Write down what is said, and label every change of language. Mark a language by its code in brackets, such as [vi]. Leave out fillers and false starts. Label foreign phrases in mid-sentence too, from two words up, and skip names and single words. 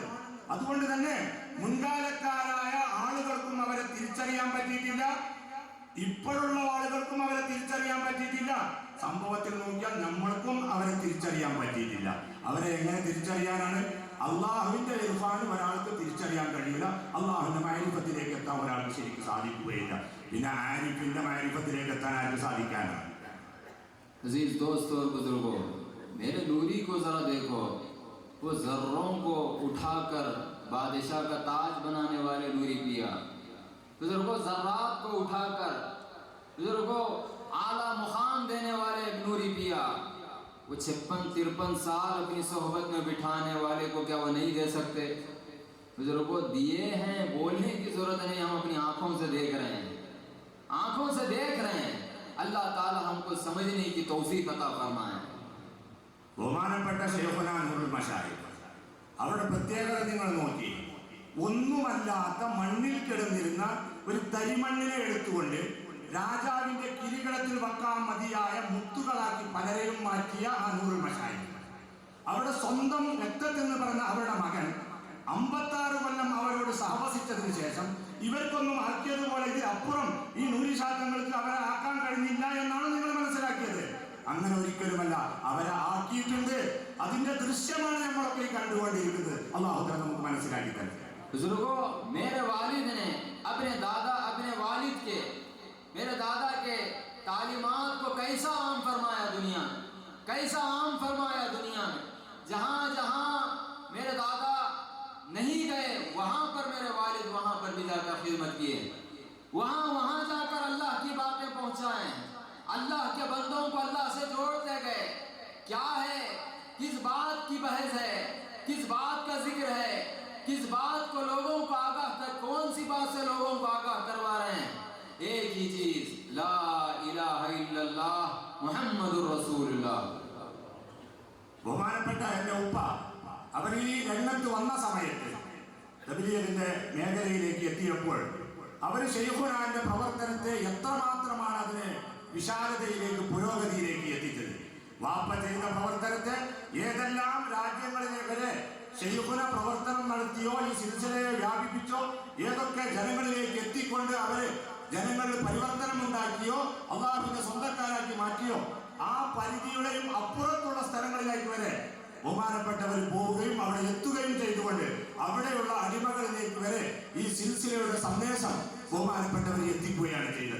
[ml] അതുകൊണ്ട് തന്നെ മുൻകാലക്കാരായ ആളുകൾക്കും അവരെ തിരിച്ചറിയാൻ പറ്റിയിട്ടില്ല, ഇപ്പോഴുള്ള ആളുകൾക്കും അവരെ തിരിച്ചറിയാൻ പറ്റിയിട്ടില്ല. സംഭവത്തിൽ നോക്കിയാൽ നമ്മൾക്കും അവരെ തിരിച്ചറിയാൻ പറ്റിയിട്ടില്ല. അവരെ എങ്ങനെ തിരിച്ചറിയാനാണ്? അള്ളാഹുവിന്റെ ഇർഫാൻ ഒരാൾക്ക് തിരിച്ചറിയാൻ കഴിയില്ല, അള്ളാഹുവിന്റെ മാരിഫത്തിലേക്ക് എത്താൻ ഒരാൾക്ക് ശരിക്കും സാധിക്കുകയില്ല. പിന്നെ ആരിഫിന്റെ മാരിഫത്തിലേക്ക് എത്താൻ ആർക്ക് സാധിക്കാനാണ്? [hi] अजीज दोस्तों और बुजुर्गों, मेरे नूरी को जरा देखो, वो जर्रों को उठाकर बादशाह का ताज बनाने वाले नूरी पिया, बुजुर्गों जर्रात को उठाकर बुजुर्गों आला मुकाम देने वाले नूरी पिया, वो 56-53 साल अपनी सोहबत में बिठाने वाले को क्या वो नहीं दे सकते? बुजुर्गों दिए हैं, बोलने की जरूरत नहीं, हम अपनी आंखों से देख रहे हैं, आंखों से देख रहे हैं। अल्लाह ताला हमको समझने की तौफीक अता फरमाए। [ml] ബഹുമാനപ്പെട്ട ശൈഖുനാ നൂറുൽ മശായിഖ് അവരുടെ പ്രത്യേകത നിങ്ങൾ നോക്കി. ഒന്നുമല്ലാത്ത മണ്ണിൽ കിടന്നിരുന്ന ഒരു തരിമണ്ണിനെ എടുത്തുകൊണ്ട് രാജാവിന്റെ കിരീടത്തിൽ വെക്കാൻ മതിയായ മുത്തുകളാക്കി പലരെയും മാറ്റിയ ആ നൂറുൽ മശായിഖ്, അവരുടെ സ്വന്തം രക്തത്തിൽ നിന്ന് പറഞ്ഞ അവരുടെ മകൻ 56 കൊല്ലം അവരോട് സഹവസിച്ചതിന് ശേഷം ഇവർക്കൊന്നും ആക്കിയതുപോലെ ഇതിലപ്പുറം ഈ നൂരിശാഖങ്ങൾക്ക് അവരെ ആക്കാൻ കഴിഞ്ഞില്ല എന്നാണ് നിങ്ങൾ മനസ്സിലാക്കിയത്. അങ്ങനെ ഒരിക്കലുമല്ല, അവരെ ആക്കിയിട്ടുണ്ട്. അതിന്റെ ദൃശ്യമാണ് നമ്മളൊക്കെ കണ്ടുകൊണ്ടിരിക്കുന്നത്. അല്ലാഹു തആല നമുക്ക് മനസ്സിലാക്കി തരും. [hi] बुजुर्गों, मेरे वालिद ने अपने वालिद के, मेरे दादा के तालीमात को कैसा आम फरमाया दुनिया में, कैसा आम फरमाया दुनिया में। जहाँ जहाँ मेरे दादा नहीं गए वहाँ पर मेरे वालिद वहाँ पर भी जाकर खिदमत किए, वहाँ जाकर अल्लाह की बातें पहुँचाएं, अल्लाह के बंदों को अल्लाह से जोड़ते गए। क्या है, किस बात की बहस है, किस बात का जिक्र है, किस बात को लोगों को आगाह कर, कौन सी बात से लोगों को आगाह करवा रहे हैं? एक ही चीज, [ar] لا إله إلا الله محمد رسول الله. [ml] ബഹുമാനപ്പെട്ട എന്റെ ഉപ്പ അവർ ഈ രംഗത്ത് വന്ന സമയത്ത് തബ്ലീഗിന്റെ മേഖലയിലേക്ക് എത്തിയപ്പോൾ അവർ ശൈഖുനാന്റെ പ്രവർത്തനത്തെ എത്രമാത്രമാണ് അതിനെ വിശാലതയിലേക്ക്, പുരോഗതിയിലേക്ക് എത്തിച്ചത്. വാപ്പ ചെയ്ത പ്രവർത്തനത്തെ ഏതെല്ലാം രാജ്യങ്ങളിലേക്ക് ശൈഖുന പ്രവർത്തനം നടത്തിയോ, ഈ സിൽസിലയെ വ്യാപിപ്പിച്ചോ, ഏതൊക്കെ ജനങ്ങളിലേക്ക് എത്തിക്കൊണ്ട് അവര് ജനങ്ങളിൽ പരിവർത്തനം ഉണ്ടാക്കിയോ, അള്ളാഹുവിന്റെ സ്വന്തക്കാരാക്കി മാറ്റിയോ, ആ പരിധിയുടെയും അപ്പുറത്തുള്ള സ്ഥലങ്ങളിലേക്ക് വരെ ബഹുമാനപ്പെട്ടവർ പോവുകയും അവിടെ എത്തുകയും ചെയ്തുകൊണ്ട് അവിടെയുള്ള അടിമകളിലേക്ക് വരെ ഈ സിൽസിലയുടെ സന്ദേശം ബഹുമാനപ്പെട്ടവർ എത്തിക്കുകയാണ് ചെയ്തത്.